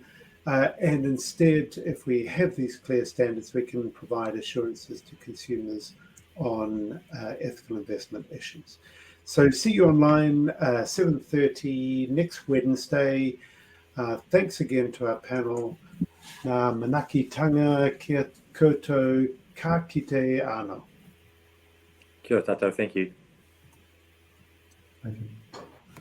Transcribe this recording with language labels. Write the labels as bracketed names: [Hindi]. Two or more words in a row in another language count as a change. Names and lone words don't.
[English] And instead, if we have these clear standards, we can provide assurances to consumers on ethical investment issues. So see you online 7:30 next Wednesday. Thanks again to our panel. [Māori] Ngā manaki tanga kia koutou ka kite anō. Kia ora tātou, [English] thank you. Thank you.